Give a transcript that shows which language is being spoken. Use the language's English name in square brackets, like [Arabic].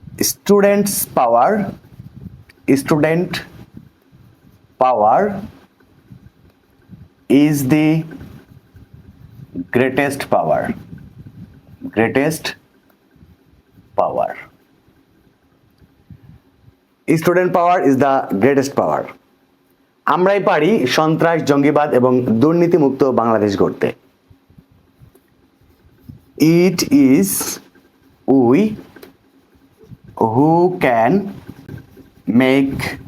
[English] Students power, student power is the greatest power, greatest power. Student power is the greatest power. [Bangla] আমরাই পারি সন্ত্রাস, জঙ্গিবাদ এবং দুর্নীতিমুক্ত বাংলাদেশ গড়তে। [English] It is we who can make